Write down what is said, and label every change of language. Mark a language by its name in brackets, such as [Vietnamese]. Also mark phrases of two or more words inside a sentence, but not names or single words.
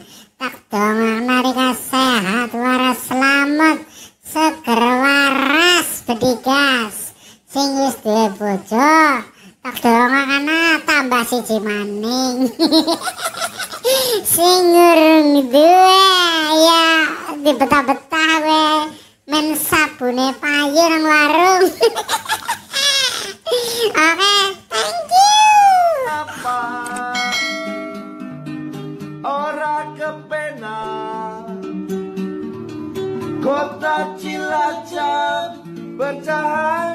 [Javanese] Tak dongeng narika sehat waras selamat, seger waras bedigas. Sing wis duwe bojo tak dongeng tambah siji maning. Sing urung duwe ya dibetah-betah we men sabune payu nang warung. [English] Oke, thank you. [Javanese] Apa ora kepenak kota Cilacap bercahaya.